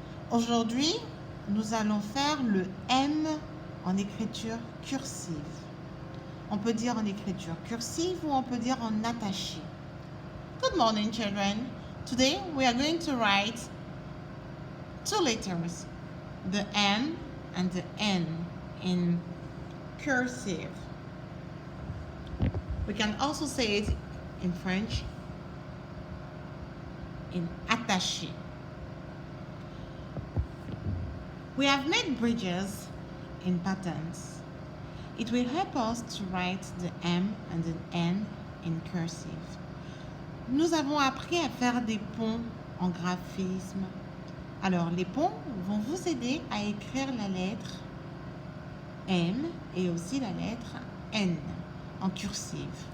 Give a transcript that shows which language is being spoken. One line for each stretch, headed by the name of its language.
French: Aujourd'hui, nous allons faire le M en écriture cursive. On peut dire en écriture cursive ou on peut dire en attaché.
English: Good morning children. Today we are going to write two letters, the M and the N in cursive. We can also say it in French in attaché. We have made bridges in patterns. It will help us to write the M and the N in cursive.
French: Nous avons appris à faire des ponts en graphisme. Alors, les ponts vont vous aider à écrire la lettre M et aussi la lettre N en cursive.